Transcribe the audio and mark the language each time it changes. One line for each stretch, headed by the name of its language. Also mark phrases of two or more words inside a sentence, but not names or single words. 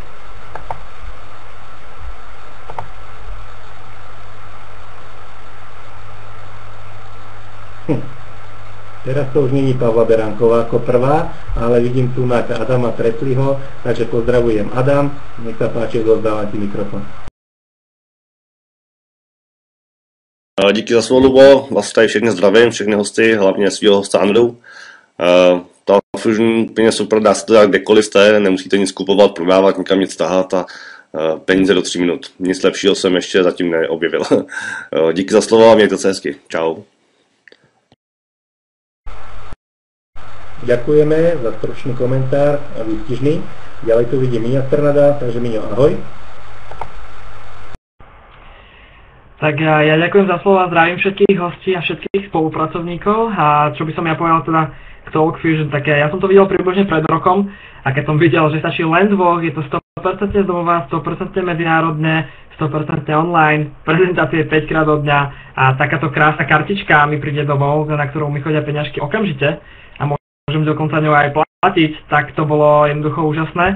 Slovak: Teraz to už není Pavla Beránková ako prvá, ale vidím tu na Adama Tresliho, takže pozdravujem Adam, nech sa páči, odovzdávam ti mikrofón.
Czech: Díky za slovo, Lubo. Vás tady všechny zdravím, všechny hosty, hlavně svýho hosta Andru. Talk Fusion úplně super, dá se to dát kdekoliv jste, nemusíte nic kupovat, prodávat, nikam nic tahat a peníze do 3 minut. Nic lepšího jsem ještě zatím neobjevil. Díky za slovo a mějte se hezky. Čau.
Slovak: Ďakujeme za stručný komentár a výstižný. Ďalej tu vidím Miňa Strnada, takže Miňo, ahoj. Tak ja ďakujem za slovo a zdravím všetkých hostí a všetkých spolupracovníkov. A čo by som ja povedal teda k Talk Fusion, tak ja som to videl približne pred rokom a keď som videl, že stačí len dvoch, je to 100% z domova, 100% medzinárodne, 100% online, prezentácie 5-krát do dňa a takáto krásna kartička mi príde domov, na ktorú mi chodia peňažky okamžite a môžem dokonca ňou aj platiť, tak to bolo jednoducho úžasné.